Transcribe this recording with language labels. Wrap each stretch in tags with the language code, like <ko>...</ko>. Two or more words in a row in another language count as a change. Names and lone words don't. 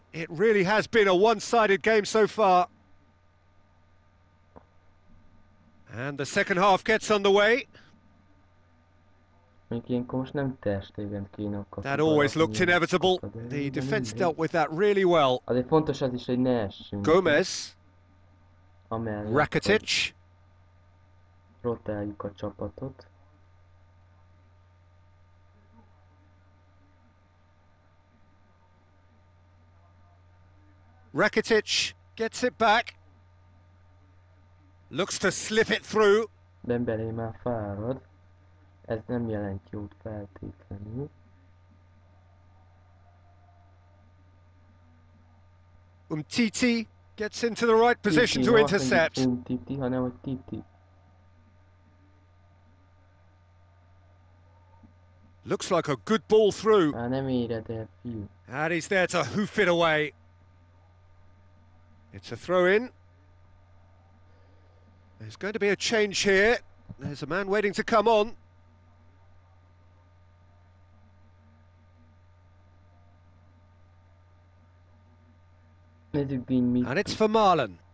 <en>It really has been a one-sided game so far. And the second half gets underway. That always looked inevitable. The defence dealt with that really well. Gomez. Rakitic.</en> <hu>Rotáljuk a csapatot.</hu> <en>Rakitic gets it back. Looks to slip it through.</en> <hu>Dembélé már fárad. Ez nem jelent jót feltétlenül.</hu> <en>Umtiti gets into the right position to intercept.</en> <hu>Umtiti, hanem hogy Titi.</hu> <en>Looks like a good ball through.</en> <hu>Már nem éred el, fiú.</hu> <en>And he's there to hoof it away. It's a throw-in. There's going to be a change here. There's a man waiting to come on. And it's for Marlon.</en>